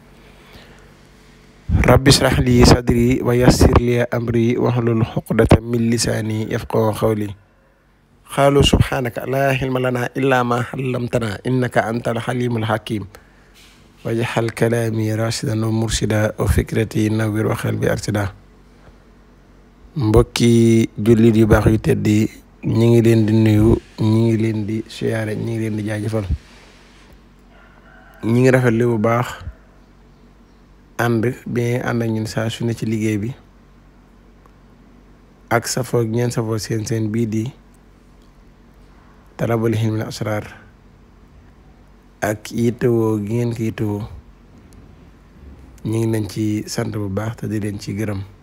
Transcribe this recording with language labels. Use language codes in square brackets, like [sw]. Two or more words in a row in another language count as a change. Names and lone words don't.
[ar] رب اشرح لي صدري ويسر لي أمري واحلل عقدة من لساني يفقهوا قولي قالوا سبحانك لا علم لنا إلا ما علمتنا إنك أنت الحليم الحكيم واجعل كلامي راشدا ومرشدا وفكرتي نوّر وقلبي أرشدا [wo] mbokki jullit yu baax yu tedd yi ñi ngi leen di nuyu ñi ngi leen di siyaare ñi ngi leen di jaajëfal ñi ngi rafetlu bu baax ànd ak ñun saa su ne ci liggéey bi ak safoo ñeen safoo seen bii di Talabul Hilmil Asrar ak yittewoo gi ngeen ko yittewoo ñu ngi leen ci sant bu baax te di leen ci gërëm